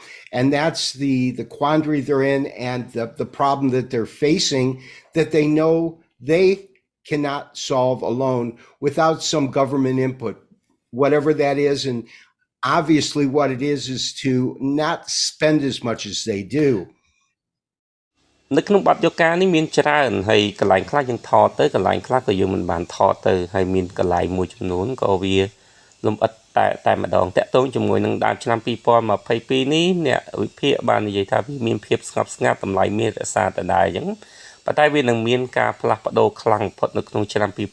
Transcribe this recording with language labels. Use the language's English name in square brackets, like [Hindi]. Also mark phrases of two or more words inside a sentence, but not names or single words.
[English] And that's the quandary they're in, and the problem that they're facing, that they know they cannot solve alone without some government input, whatever that is. And obviously what it is to not spend as much as they do. [Khmer] នៅក្នុងបទយកការនេះមានច្រើនហើយកន្លែងខ្លះយើងថតទៅកន្លែងខ្លះក៏យើងមិនបានថតទៅហើយមានកន្លែងមួយចំនួនក៏វាលំអិតតែម្ដងតាក់ទងជាមួយនឹងដើមឆ្នាំ2022នេះអ្នកវិភាគបាននិយាយថាវាមានភាពស្ងប់ស្ងាត់តម្លៃមានរក្សាដដែលអញ្ចឹងប៉ុន្តែវានឹងមានការផ្លាស់ប្ដូរខ្លាំងបំផុតនៅក្នុងឆ្នាំ